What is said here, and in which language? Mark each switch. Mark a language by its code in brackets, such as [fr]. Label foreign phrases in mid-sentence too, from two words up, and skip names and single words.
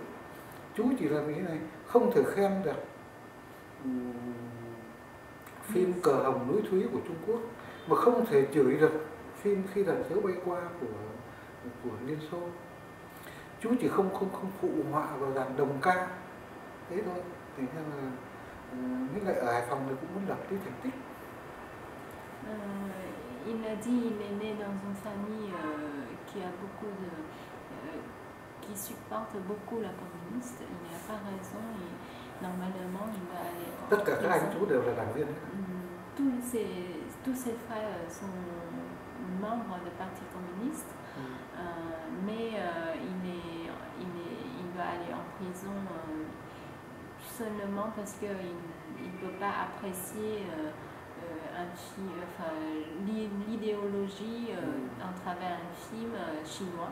[vi] Chú chỉ là vì thế này, không thể khen được phim Cờ Hồng Núi Thúy của Trung Quốc, mà không thể chửi được phim Khi Đàn Thiếu Bay Qua của Liên Xô. Chú chỉ không phụ họa vào dàn đồng ca thế thôi. Thì ra là với lại ở Hải Phòng thì cũng muốn lập cái thành tích. [fr] Il a dit qu'il est né dans une famille qui a beaucoup qui supporte beaucoup la communiste. Il n'a pas raison et normalement il va aller. [vi] Tất cả các anh chú đều là đảng viên. [fr] Tous ses frères sont membres du Parti communiste, mais il va aller en prison seulement parce qu'il ne peut pas apprécier l'idéologie à travers un film chinois.